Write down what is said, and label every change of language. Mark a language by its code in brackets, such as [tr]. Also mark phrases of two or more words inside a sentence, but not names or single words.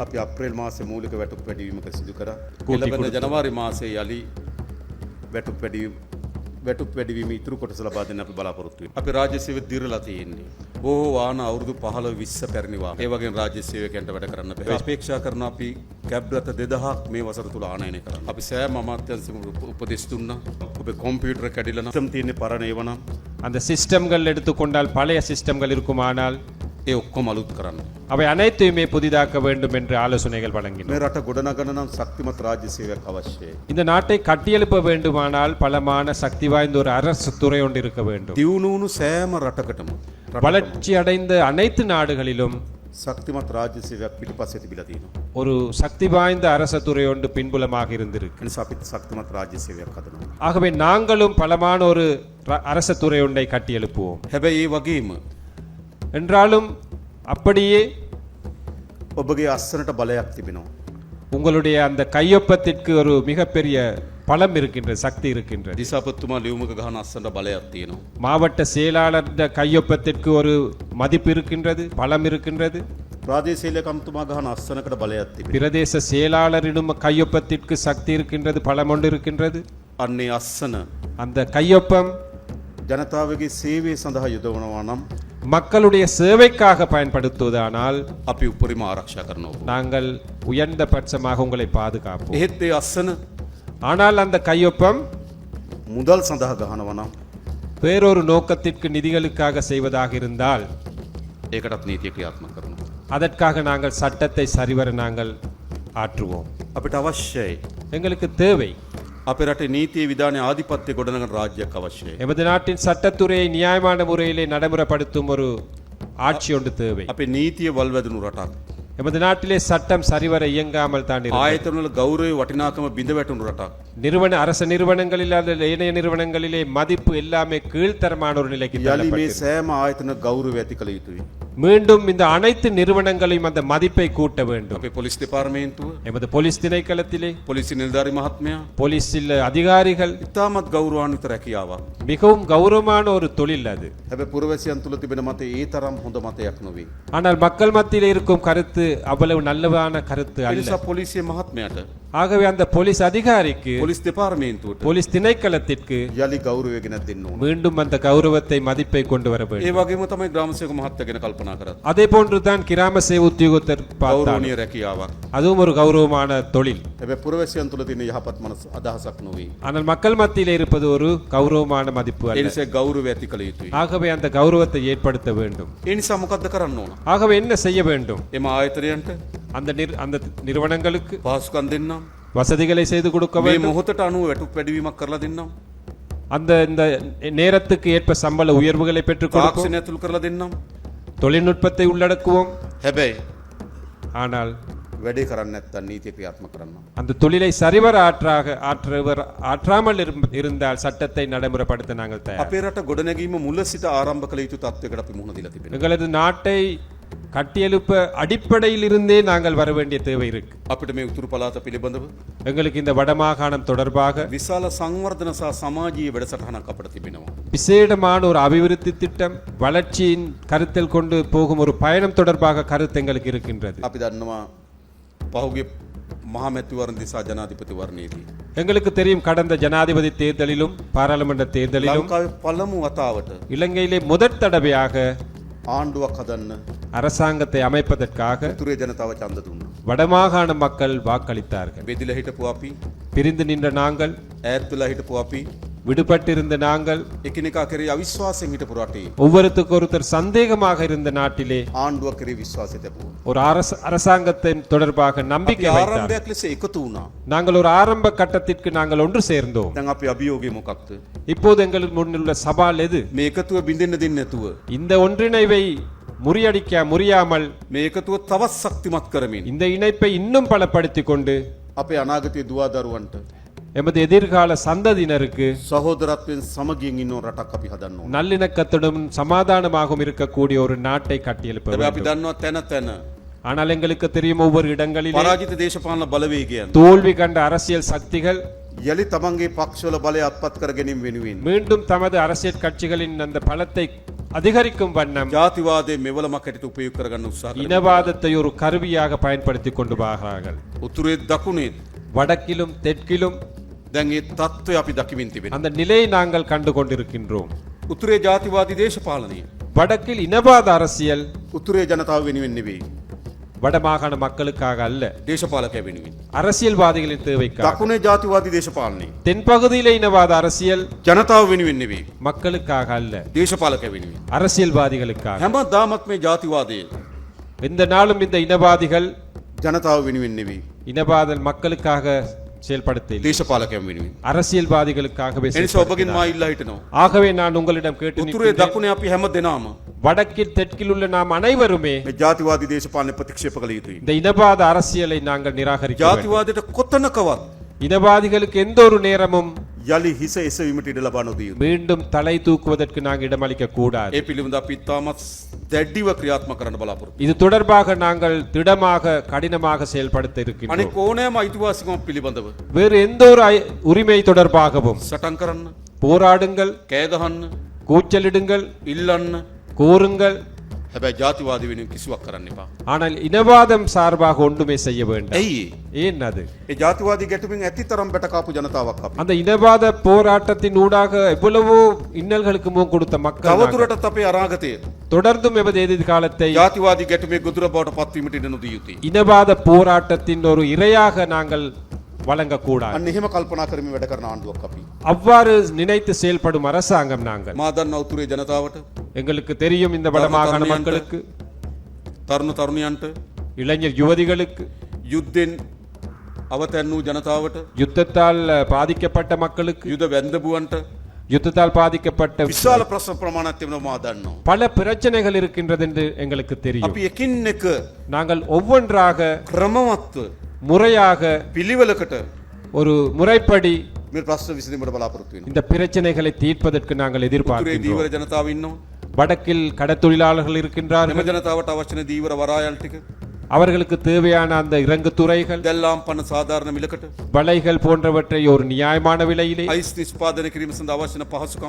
[si] අපි අප්‍රේල් මාසයේ මූලික වැටුප් වැඩිවීමක සිදු කරා. ඊළඟ ජනවාරි මාසයේ යලි වැටුප් වැඩිවීම ඉතුරු කොටස ලබා දෙන්න අපි බලාපොරොත්තු වෙනවා. අපි රාජ්‍ය සේවය දිරලා තියෙන්නේ. බොහෝ වාහන අවුරුදු 15 20 පැරණි වාහන. ඒ වගේම රාජ්‍ය සේවකයන්ට වැඩ කරන්න බැහැ. අපේක්ෂා කරන අපි කැබ් රථ 2000ක් මේ වසර තුල ආනයනය කරන්න. අපි සෑම අමාත්‍යාංශෙම උපදෙස් දුන්නා. ඔබේ කම්පියුටර් කැඩිලා නම් සිස්ටම් තියෙන්නේ පරණ ඒවා නම් [ta] அந்த சிஸ்டம்கள் எடுத்துக்கொண்டால் பழைய சிஸ்டம்கள் இருக்குமானால் [si] ඒ ඔක්කොම අලුත් කරන්න. [ta] அவை அனைத்தையுமே புதிதாக்க வேண்டும் என்று ஆலோசனைகள் வழங்கினோம். [si] මේ රට ගොඩනගන නම් ශක්තිමත් රාජ්‍ය සේවයක් අවශ්‍යයි. [ta] இந்த நாட்டை கட்டியெழுப்ப வேண்டுமானால் பலமான சக்தி வாய்ந்த ஒரு அரசு துறை ஒன்று இருக்க வேண்டும். [si] දියුණුණු සෑම රටකටම [ta] வளர்ச்சி அடைந்த அனைத்து நாடுகளிலும் [si] ශක්තිමත් රාජ්‍ය සේවයක් පිටපස්සේ තිබිලා තියෙනවා. [ta] ஒரு சக்தி வாய்ந்த அரச துறை ஒன்று பின்புலமாக இருந்திருக்கு. [si] ඒ නිසා අපි ශක්තිමත් රාජ්‍ය සේවයක් හදනවා. [ta] ஆகவே நாங்களும் பலமான ஒரு அரச துறை ஒன்றை கட்டியெழுப்புவோம். [si] හැබැයි ඒ වගේම [ta] என்றாலும் அப்படியே [si] ඔබගේ අස්සනට බලයක් තිබෙනවා. [ta] உங்களுடைய அந்த கையொப்பத்திற்கு ஒரு மிகப்பெரிய பலம் இருக்கின்றது, சக்தி இருக்கின்றது. [si] දිසාපතිතුමා ලියුමක ගහන අස්සනට බලයක් තියෙනවා. [ta] மாவட்ட செயலாளர் கையொப்பத்திற்கு ஒரு மதிப்பு இருக்கின்றது, பலம் இருக்கின்றது. [si] ප්‍රාදේශීය ලේකම්තුමා ගහන අස්සනකට බලයක් තිබෙනවා. [ta] பிரதேச செயலாளரிடம் கையொப்பத்திற்கு சக்தி இருக்கின்றது, பலம் ஒன்று இருக்கின்றது. [si] අන්නේ අස්සන [ta] அந்த கையொப்பம் [si] ජනතාවගේ සේවය සඳහා යොදවනවා නම් [ta] மக்களுடைய சேவைக்காக பயன்படுத்துவதானால் [si] අපි උපරිම ආරක්ෂා කරනවා. [ta] நாங்கள் உயர்ந்த பட்சமாக உங்களை பாதுகாப்போம். [si] එහෙත් ඒ අස්සන [ta] ஆனால் அந்த கையொப்பம் [si] මුදල් සඳහා ගහනවා නම් [ta] வேறொரு நோக்கத்திற்கு நிதிகளுக்காக செய்வதாக இருந்தால் [si] ඒකටත් නීතිය ක්‍රියාත්මක කරනවා. [ta] அதற்காக நாங்கள் சட்டத்தை சரிவர நாங்கள் ஆற்றுவோம். [si] අපිට අවශ්‍යයි [ta] எங்களுக்கு தேவை [si] අපේ රටේ නීතිය විධානයේ ආධිපත්‍ය ගොඩනගන රාජ්‍යයක් අවශ්‍යයි. [ta] எமது நாட்டின் சட்டத்துறையை நியாயமான முறையிலே நடைமுறைப்படுத்தும் ஒரு ஆட்சி ஒன்று தேவை. [si] අපේ නීතිය වල්වැදුණු රටක්. [ta] எமது நாட்டிலே சட்டம் சரிவர இயங்காமல் தான் இருக்கிறது. [si] ආයතනවල ගෞරවය වටිනාකම බිඳ වැටුණු රටක්. [ta] அரச நிறுவனங்களில் அல்லது ஏனைய நிறுவனங்களிலே மதிப்பு எல்லாமே கீழ்த்தரமான ஒரு நிலைக்கு [si] යළි මේ [ta] தள்ளப்பட்டிருக்கிறது. [si] සෑම ආයතන ගෞරව ඇති කළ යුතුයි. [ta] மீண்டும் இந்த அனைத்து நிறுவனங்களையும் அந்த மதிப்பை கூட்ட வேண்டும். [si] අපේ පොලිස් දෙපාර්තමේන්තුව [ta] எமது போலீஸ் திணைக்களத்திலே [si] පොලිසි නිලධාරි මහත්මයා [ta] போலீஸில் அதிகாரிகள் [si] ඉතාමත් ගෞරවාන්විත රැකියාවක්. [ta] மிகவும் கௌரவமான ஒரு தொழில் அது. [si] හැබැයි පුරවැසියන් තුළ තිබෙන මතය ඒ තරම් හොඳ මතයක් නොවේ. [ta] ஆனால் மக்கள் மத்தியில் இருக்கும் கருத்து அவ்வளவு நல்லவான கருத்து [si] ඒ [ta] அல்ல. [si] නිසා පොලිසිය මහත්මයාට [ta] ஆகவே அந்த போலீஸ் அதிகாரிக்கு [si] පොලිස් දෙපාර්තමේන්තුවට [ta] போலீஸ் திணைக்களத்திற்கு [si] යළි ගෞරවය ගෙනත් දෙන්න ඕන. [ta] மீண்டும் அந்த கௌரவத்தை மதிப்பை கொண்டு வர [si] ඒ [ta] வேண்டும். [si] වගේම තමයි ග්‍රාමසේවක මහත්තයා ගැන කල්පනා කරත්. [ta] அதே போன்றுதான் கிராம சேவை உத்தியோகத்தர் பார்த்தால் [si] ගෞරවනීය රැකියාවක්. [ta] அதுவும் ஒரு கௌரவமான தொழில். [si] හැබැයි පුරවැසියන් තුළ තියෙන යහපත් මනස අදහසක් නොවේ. [ta] ஆனால் மக்கள் மத்தியில் இருப்பது ஒரு கௌரவமான மதிப்பு [si] ඒ [ta] அல்ல. [si] නිසා ගෞරවය ඇති කළ යුතුයි. [ta] ஆகவே அந்த கௌரவத்தை ஏற்படுத்த வேண்டும். [si] ඒ නිසා මොකද්ද කරන්න ඕන? [ta] ஆகவே என்ன செய்ய வேண்டும்? [si] එම ආයතනයන්ට [ta] அந்த நிறுவனங்களுக்கு [si] පහසුකම් දෙන්නම්. [ta] வசதிகளை செய்து கொடுக்க [si] මේ [ta] வேண்டும். [si] මොහොතට අනුව වැටුප් වැඩිවීමක් කරලා දෙන්නම්. [ta] இந்த நேரத்துக்கு ஏற்ப சம்பள உயர்வுகளை பெற்றுக் கொடுப்போம். [si] තාක්ෂණය ඇතුළු කරලා දෙන්නම්. [ta] தொழில்நுட்பத்தை உள்ளடக்குவோம். [si] හැබැයි [ta] ஆனால் [si] වැඩේ කරන්න නැත්තම් නීතිය ක්‍රියාත්මක කරන්න. [ta] அந்த தொழிலை சரிவர ஆற்றாமல் இருந்தால் சட்டத்தை நடைமுறைப்படுத்த நாங்கள் தயார். [si] අපේ රට ගොඩනැගීම මුල සිට ආරම්භ කළ යුතු තත්ත්වයකට අපි මුහුණ දීලා තිබෙනවා. [ta] எங்களது நாட்டை கட்டியெழுப்ப அடிப்படையில் இருந்தே நாங்கள் வர வேண்டிய தேவை இருக்கு. [si] අපිට මේ උතුරු පළාත පිළිබඳව [ta] எங்களுக்கு இந்த வடமாகாணம் தொடர்பாக [si] විශාල සංවර්ධන සහ සමාජීය වැඩසටහනක් අපිට තිබෙනවා. [ta] விசேடமான ஒரு அபிவிருத்தி திட்டம், வளர்ச்சியின் கருத்தில் கொண்டு போகும் ஒரு பயணம் தொடர்பாக கருத்து எங்களுக்கு இருக்கின்றது. [si] අපි දන්නවා පහුගිය මහමැතිවරණ දිසා ජනාධිපතිවරණයේදී [ta] எங்களுக்கு தெரியும் கடந்த ஜனாதிபதி தேர்தலிலும் பாராளுமன்ற தேர்தலிலும் [si] ලංකාවේ පළමු වතාවට [ta] இலங்கையிலே முதற் தடவையாக [si] ආණ්ඩුවක් හදන්න [ta] அரசாங்கத்தை அமைப்பதற்காக [si] උතුරේ ජනතාව ඡන්ද දුන්නා. [ta] வடமாகாண மக்கள் வாக்களித்தார்கள். [si] බෙදිලා හිටපු අපි, [ta] பிரிந்து நின்ற நாங்கள், [si] ඈත් වෙලා හිටපු අපි, [ta] விடுபட்டிருந்த நாங்கள், [si] එකිනෙකා කෙරෙහි අවිශ්වාසයෙන් හිටපු රටේ [ta] ஒவ்வொருத்துக்கு ஒருத்தர் சந்தேகமாக இருந்த நாட்டிலே [si] ආණ්ඩුවක් කෙරෙහි විශ්වාසය තිබුණා. [ta] ஒரு அரசாங்கத்தின் தொடர்பாக நம்பிக்கை வைத்தார். [si] ආරම්භයක් ලෙස එකතු වුණා. [ta] நாங்கள் ஒரு ஆரம்ப கட்டத்திற்கு நாங்கள் ஒன்று சேர்ந்தோம். [si] දැන් අපි අභියෝගය මොකක්ද? [ta] இப்போது எங்களுக்கு முன்னுள்ள சவால் எது? [si] මේ එකතුව බින්දෙන්න දෙන්නේ නැතුව [ta] இந்த ஒன்றிணைவை முடியாமல் [si] මේ එකතුව තවත් ශක්තිමත් කරමින් [ta] இந்த இணைப்பை இன்னும் பலப்படுத்திக் கொண்டு [si] අපේ අනාගතයේ දුවා දරුවන්ට [ta] எமது எதிர்கால சந்ததியினருக்கு [si] සහෝදරත්වයෙන් සමගියෙන් ඉන්න රටක් අපි හදන්න ඕන. [ta] நல்லிணக்கத்துடன் சமாதானமாகவும் இருக்கக்கூடிய ஒரு நாட்டை கட்டியெழுப்ப [si] අපි [ta] வேண்டும். [si] දන්නවා තැන තැන [ta] ஆனால் எங்களுக்கு தெரியும் ஒவ்வொரு இடங்களிலும் [si] පරාජිත දේශපාලන බලවේගයන් [ta] தோல்வி கண்ட அரசியல் சக்திகள் [si] යලි තමන්ගේ පක්ෂවල බලය අත්පත් කර ගැනීම වෙනුවෙන් [ta] மீண்டும் தமது அரசியல் கட்சிகளின் அந்த பலத்தை அதிகரிக்கும் வண்ணம் [si] ජාතිවාදයේ මෙවලමක් හැටියට උපයෝග කරගන්න උත්සාහ කරනවා. [ta] இனவாதத்தை ஒரு கருவியாக பயன்படுத்தி கொண்டு வருகிறார்கள். [si] උතුරේ දකුණේ [ta] வடக்கிலும் தெற்கிலும் [si] දැන් ඒ தত্ত্বය අපි දකිමින් තිබෙනවා. [ta] அந்த நிலையை நாங்கள் கண்டு கொண்டிருக்கின்றோம். [si] උතුරේ ජාතිවාදී දේශපාලනය [ta] வடக்கில் இனவாத அரசியல் [si] උතුරේ ජනතාව වෙනුවෙන් නෙවෙයි. [ta] வடமாகாண மக்களுக்காக அல்ல, [si] දේශපාලකයා වෙනුවෙන්. [ta] அரசியல்வாதிகளின் தேவைக்காக. [si] දකුණේ ජාතිවාදී දේශපාලනය [ta] தென்பகுதியிலே இனவாத அரசியல் [si] ජනතාව වෙනුවෙන් නෙවෙයි. [ta] மக்களுக்காக அல்ல, [si] දේශපාලකයා වෙනුවෙන්. [ta] அரசியல்வாதிகளுக்காக. [si] හැමදාමත් මේ ජාතිවාදයේ [ta] இந்த நாளும் இந்த இனவாதிகள் [si] ජනතාව වෙනුවෙන් නෙවෙයි. [ta] இனவாத மக்களுக்காக செயல்படுத்த [si] දේශපාලකයන් වෙනුවෙන්. [ta] அரசியல்வாதிகளுக்காகவே [si] එනිසා ඔබගෙන් [ta] செயல்படுத்தினார். [si] මා ඉල්ලා හිටනවා. [ta] ஆகவே நான் உங்களிடம் கேட்டு [si] උතුරේ [ta] நிற்கின்றேன். [si] දකුණේ අපි හැම දෙනාම [ta] வடக்கில் தெற்கில் உள்ள நாம் அனைவருமே [si] මේ ජාතිවාදී දේශපාලන ප්‍රතික්ෂේප කළ යුතුයි. [ta] இந்த இனவாத அரசியலை நாங்கள் நிராகரிக்க வேண்டும். [si] ජාතිවාදයට කොතනකවත් [ta] இனவாதிகளுக்கு எந்த ஒரு நேரமும் [si] යලි හිස එසවීමට ඉඩ ලබා නොදිය යුතුයි. [ta] மீண்டும் தலை தூக்குவதற்கு நாங்கள் இடமளிக்க கூடாது. [si] ඒ පිළිබඳ අපි ඉතාමත් දැඩිව ක්‍රියාත්මක කරන්න බලාපොරොත්තු. [ta] இது தொடர்பாக நாங்கள் திடமாக கடினமாக செயல்படுத்த இருக்கின்றோம். [si] අනික ඕනෑම අයිතිවාසිකමක් පිළිබඳව [ta] வேறு எந்த ஒரு உரிமை தொடர்பாகவும் [si] සටන් කරන්න, [ta] போராடுங்கள், [si] කෑ ගහන්න, [ta] கூச்சலிடுங்கள், [si] ඉල්ලන්න. [ta] கூறுங்கள். [si] හැබැයි ජාතිවාදී වෙනුවෙන් කිසිවක් කරන්න එපා. [ta] ஆனால் இனவாதம் சார்பாக ஒன்றுமே செய்ய வேண்டாம். [si] ඇයි ඒ? [ta] ஏன் அது? [si] ඒ ජාතිවාදී ගැටුමින් ඇති තරම් බැටකාපු ජනතාවක් අපි. [ta] அந்த இனவாத போராட்டத்தின் ஊடாக எவ்வளவோ இன்னல்களுக்கு முகம் கொடுத்த மக்கள் நாங்கள். [si] තවදුරටත් අපේ අනාගතය [ta] தொடர்ந்தும் எமது எதிர்காலத்தை [si] ජාතිවාදී ගැටුමේ ගොදුර බවට පත්වීමට ඉඩ නොදිය යුතුයි. [ta] இனவாத போராட்டத்தின் ஒரு இரையாக நாங்கள் வழங்கக்கூடாது. [si] අන්න එහෙම කල්පනා කරමින් වැඩ කරන ආණ්ඩුවක් අපි. [ta] அவ்வாறு நினைத்து செயல்படும் அரசாங்கம் நாங்கள். [si] මා දන්නා උතුරේ ජනතාවට, [ta] எங்களுக்கு தெரியும் இந்த வடமாகாண மக்களுக்கு, [si] තරුණ තරුණියන්ට, [ta] இளைஞர் யுவதிகளுக்கு, [si] යුද්ධෙන් අවතැන් වූ ජනතාවට, [ta] யுத்தத்தால் பாதிக்கப்பட்ட மக்களுக்கு, [si] යුද වැන්දබුවන්ට [ta] யுத்தத்தால் பாதிக்கப்பட்ட [si] විශාල ප්‍රශ්න ප්‍රමාණයක් තිබෙනවා මා දන්නවා. [ta] பல பிரச்சனைகள் இருக்கின்றது என்று எங்களுக்கு தெரியும். [si] අපි එකින් එක [ta] நாங்கள் ஒவ்வொன்றாக [si] ක්‍රමවත්ව [ta] முறையாக [si] පිළිවෙලකට [ta] ஒரு முறைப்படி [si] මේ ප්‍රශ්න විසඳීමට බලාපොරොත්තු වෙනවා. [ta] இந்த பிரச்சனைகளை தீர்ப்பதற்கு நாங்கள் [si] උතුරේ [ta] எதிர்பார்க்கிறோம். [si] දීවර ජනතාව ඉන්නවා. [ta] வடக்கில் கடத்தொழிலாளர்கள் [si] එම [ta] இருக்கின்றார்கள். [si] ජනතාවට අවශ්‍ය වෙන දීවර වරායල් ටික [ta] அவர்களுக்கு தேவையான அந்த இறங்கு துறைகள், [si] දැල්ලාම් පන සාධාරණ මිලකට [ta] வலைகள் போன்றவற்றை ஒரு நியாயமான விலையிலே, [si] අයිස් නිෂ්පාදනය කිරීම සඳහා අවශ්‍ය වෙන පහසුකම්